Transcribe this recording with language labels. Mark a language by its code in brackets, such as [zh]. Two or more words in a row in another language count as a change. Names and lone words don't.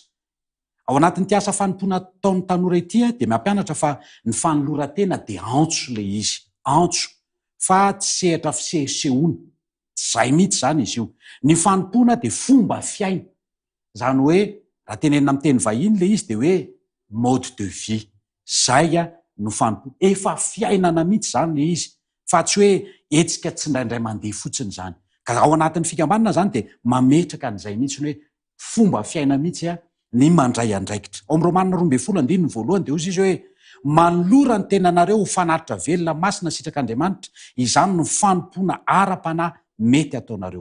[mg] Ao anatin'ity asa fanompoana ataon'ny tanora ity dia mampianatra fa ny fanoloran-tena dia antso ilay izy, antso, fa tsy sehatra fisehosehoana. Zay mihitsy zany izy io. Ny fanompoana dia fomba fiaina, izany hoe raha tenenina amin'ny teny vahiny ilay izy dia hoe [fr] mode de vie. [mg] Zay no fanompoana, efa fiainana mihitsy zany ilay izy, fa tsy hoe hetsika tsy indraindray mandeha fotsiny zany. Ka ao anatin'ny fikambanana zany dia mametraka an'izay mihitsy hoe fomba fiaina mihitsy ny mandray andraikitra. Ao amin'ny Romanina 12:1 dia hozy izy hoe manolora ny tenanareo ho fanaritra velona masina sitrak'Andriamanitra, izany no fanompoana ara-panahy mety ataonareo.